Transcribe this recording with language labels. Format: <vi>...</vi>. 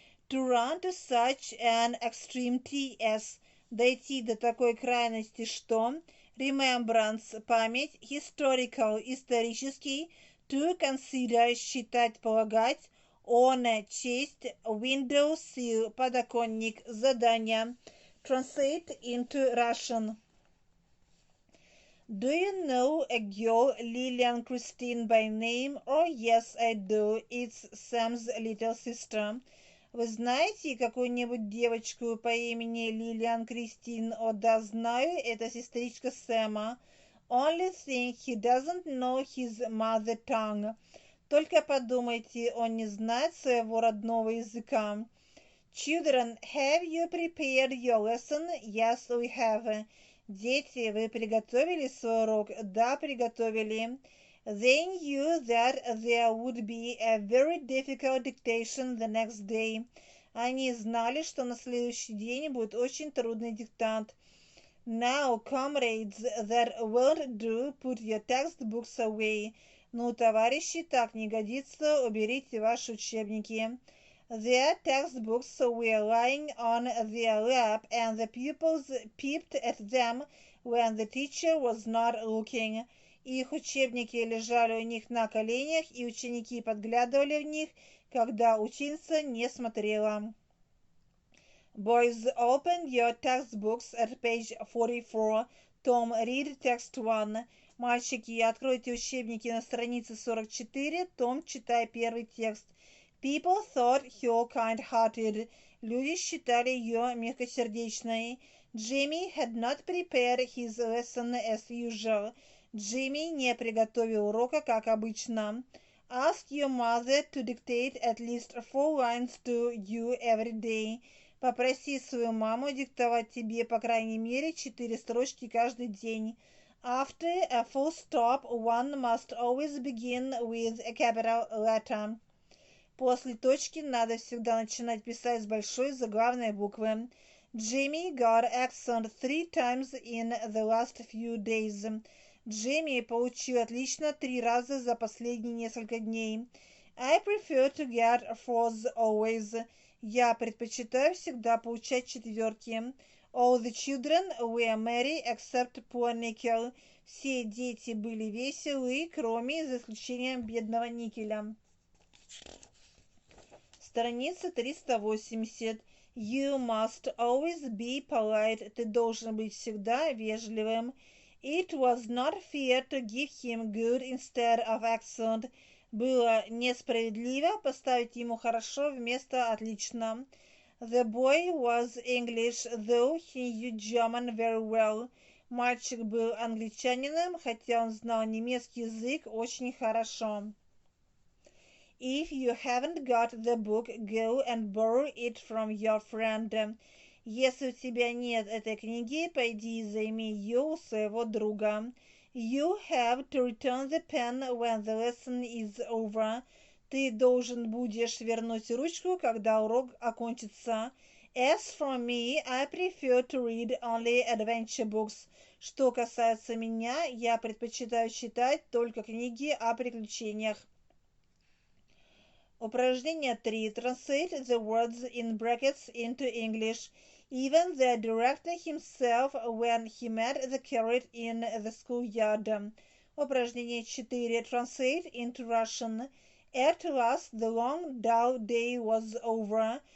<en>to run to such an extremity as –</en> <ru>дойти до такой крайности, что,</ru> <en>remembrance – память, historical – исторический, to consider –</en> <ru>считать, полагать,</ru> <en>honor – честь, window sill – подоконник, задание. Translate into Russian. Do you know a girl, Lillian Christine by name? Oh, yes, I do. It's Sam's little sister.</en> <ru>Вы знаете какую-нибудь девочку по имени Лилиан Кристин? О, да, знаю, это сестричка Сэма.</ru> <en>Only thing he doesn't know his mother tongue.</en> <ru>Только подумайте, он не знает своего родного языка.</ru> <en>Children, have you prepared your lesson? Yes, we have.</en> <ru>Дети, вы приготовили свой урок? Да, приготовили.</ru> <en>They knew that there would be a very difficult dictation the next day.</en> <ru>Они знали, что на следующий день будет очень трудный диктант.</ru> <en>Now, comrades, that won't do, put your textbooks away.</en> <ru>Ну, товарищи, так не годится, уберите ваши учебники.</ru> <en>Their textbooks were lying on their lap, and the pupils peeped at them when the teacher was not looking.</en> <ru>Их учебники лежали у них на коленях, и ученики подглядывали в них, когда ученица не смотрела.</ru> <en>Boys, open your textbooks at page 44. Tom, read text 1.</en> <ru>Мальчики, откройте учебники на странице 44. Том, читай первый текст.</ru> <en>People thought her kind-hearted.</en> <ru>Люди считали ее мягкосердечной.</ru> <en>Jimmy had not prepared his lesson as usual.</en> <ru>Джимми не приготовил урока, как обычно.</ru> <en>Ask your mother to dictate at least 4 lines to you every day.</en> <ru>Попроси свою маму диктовать тебе, по крайней мере, 4 строчки каждый день.</ru> <en>After a full stop, one must always begin with a capital letter.</en> <ru>После точки надо всегда начинать писать с большой заглавной буквы.</ru> <en>Jimmy got accent 3 times in the last few days.</en> <ru>Джимми получил отлично 3 раза за последние несколько дней.</ru> <en>I prefer to get 4s always.</en> <ru>Я предпочитаю всегда получать 4.</ru> <en>All the children were merry except poor Nickel.</en> <ru>Все дети были веселы, кроме, за исключением бедного Никеля. Страница 380.</ru> <en>You must always be polite.</en> <ru>Ты должен быть всегда вежливым.</ru> <en>It was not fair to give him good instead of excellent.</en> <ru>Было несправедливо поставить ему хорошо вместо отлично.</ru> <en>The boy was English, though he knew German very well.</en> <ru>Мальчик был англичанином, хотя он знал немецкий язык очень хорошо.</ru> <en>If you haven't got the book, go and borrow it from your friend.</en> <ru>Если у тебя нет этой книги, пойди и займи ее у своего друга.</ru> <en>You have to return the pen when the lesson is over.</en> <ru>Ты должен будешь вернуть ручку, когда урок окончится.</ru> <en>As for me, I prefer to read only adventure books.</en> <ru>Что касается меня, я предпочитаю читать только книги о приключениях. Упражнение 3.</ru> <en>Translate the words in brackets into English. even the director himself when he met the carrot in the schoolyard.</en> <ru>Упражнение 4.</ru> <en>Translate into Russian. At last the long dull day was over.</en>